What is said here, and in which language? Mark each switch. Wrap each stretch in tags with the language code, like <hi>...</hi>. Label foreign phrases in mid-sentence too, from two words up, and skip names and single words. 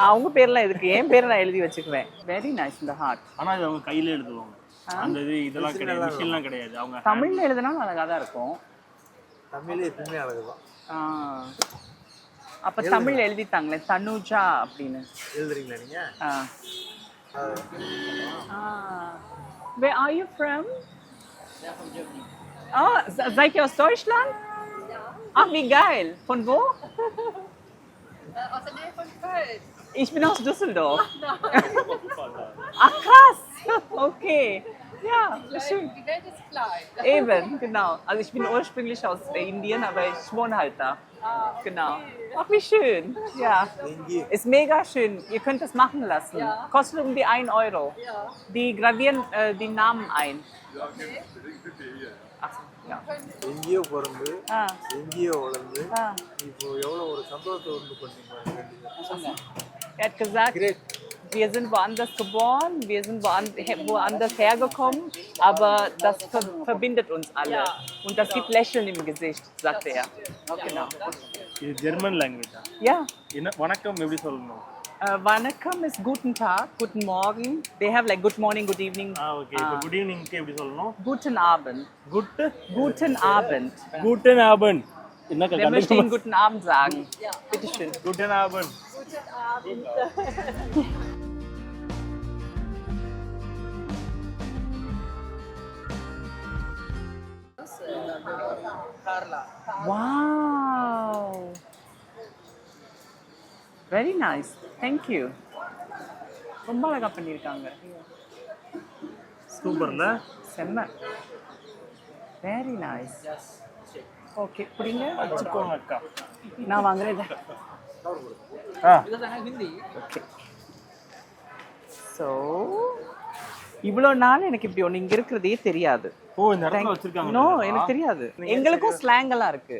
<ta>அவங்க பேர்லாம் எதுக்கு, என் பேரை நான் எழுதி வச்சுக்குவேன்.</ta> <en>very nice.</en> <ta>இந்த ஹார்ட் ஆனா இது அவங்க கையில எழுதுவாங்க. அந்த இதெல்லாம் கிடையாது, மிஷின்லாம் கிடையாது. அவங்க தமிழ்ல எழுதுனா அழகா தான் இருக்கும். தமிழ்ல எப்பவுமே அழகுதான். அப்ப தமிழ் எழுதிட்டாங்களே தனுஜா அப்படின்னு. எழுதுறீங்களா நீங்க?</ta> <en>Where are you from?</en> <de>Oh, seid ihr aus Deutschland? Ja. Ach, wie geil. Von wo? Aus der Nähe von Köln. Ich bin aus Düsseldorf. Ach, krass. Okay. Ja, schön. Die Welt ist klein. Eben, genau. Also ich bin ursprünglich aus Indien, aber ich wohne halt da. Genau. Ach, wie schön. Ja. Ist mega schön. Ihr könnt es machen lassen. Ja. Kostet um die 1 Euro. Ja. Die gravieren die Namen ein. Ach, ja.</de> <ta>எங்கேயோ பிறந்து Ah, எங்கேயோ வளர்ந்து ah. இப்போ எவ்வளோ ஒரு சந்தோஷத்தை உண்டு பண்ணீங்க.</ta> <de>Er hat gesagt, wir sind woanders geboren, wir sind woanders hergekommen, aber das verbindet uns alle. Und das gibt Lächeln im Gesicht, sagte er. Genau.</de> <ta>இது</ta> <en>German language?</en> <de>Ja.</de> <ta>என்ன வணக்கம் எப்படி சொல்லணும்?</ta> <en>Vanakkam is</en> <de>guten Tag, guten Morgen.</de> <en>They have like good morning, good evening.</en> <ta>ஓகே. இப்போ</ta> <en>good evening</en> <ta>எப்படி சொல்லணும்?</ta> <de>Guten Abend. Guten Abend. Guten Abend. என்ன Wer möchte Ihnen guten Abend sagen? Ja. Bitte schön. Guten Abend. Guten Abend.</de> <en>Wow. Very nice. Thank you.</en> <ta>ரொம்ப அழகா பண்ணிருக்காங்க. சூப்பர்ல. செம்ம.</ta> <en>Very nice.</en> <ta>ஓகே புடிங்க. வச்சுக்கோங்க அக்கா. நான் வாங்குறேன் இத. ஓகே. So இவ்வளோ நாள் எனக்கு இப்படி ஒன்று இங்க இருக்கிறதே தெரியாது. ஓ இந்த இடத்துல வச்சிருக்காங்க. நோ எனக்கு தெரியாது. எங்களுக்கும் ஸ்லாங் எல்லாம் இருக்கு.</ta>